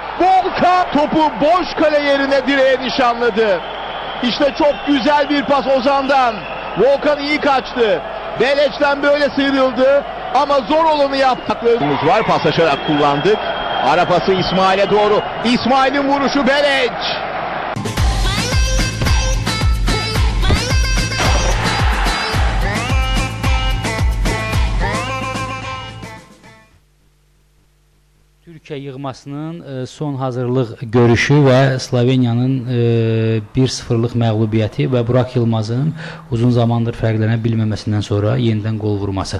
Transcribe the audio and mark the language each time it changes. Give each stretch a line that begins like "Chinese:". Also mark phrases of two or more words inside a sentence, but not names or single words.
Turkish: Volkan topu boş kale yerine direğe nişanladı. İşte çok güzel bir pas Ozan'dan. Volkan iyi kaçtı. Beleç'ten böyle sıyrıldı ama zor olanı yaptık. Var, paslaşarak kullandık. Ara pası İsmail'e doğru. İsmail'in vuruşu Beleç.
Azerbaijani: Türkiyə yığmasının son hazırlıq görüşü və Sloveniyanın 1-0-lıq məğlubiyyəti və Burak Yılmazın uzun zamandır fərqlənə bilməməsindən sonra yenidən qol vurması.